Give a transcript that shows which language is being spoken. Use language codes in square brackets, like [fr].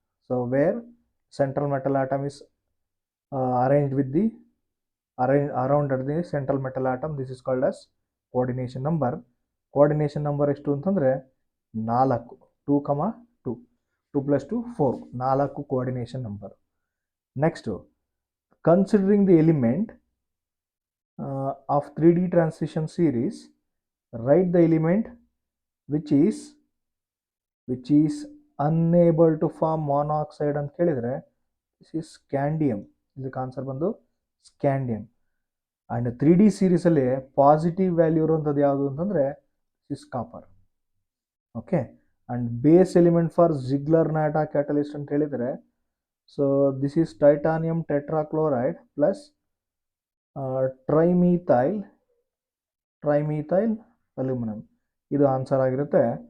[en] So where central metal atom is arranged with the around at the central metal atom, this is called as coordination number. [kn] Coordination number ಎಷ್ಟು ಅಂತಂದರೆ 4, 2, 2, 2 + 2 4, 4 coordination number. [en] next considering the element of 3D transition series, write the element which is unable to form monoxide [kn] ಅಂತ ಕೇಳಿದರೆ, [en] this is scandium. [kn] ಇದಕ್ಕೆ answer ಬಂದು scandium. And 3D ಸೀರೀಸಲ್ಲಿ positive value ಇರುವಂಥದ್ದು ಯಾವುದು ಅಂತಂದರೆ this copper. [en] Okay, and base element for Ziegler Natta catalyst ಅಂತ ಹೇಳಿದರೆ, so this is titanium tetrachloride plus trimethyl aluminium. [kn] ಇದು ಆನ್ಸರ್ ಆಗಿರುತ್ತೆ.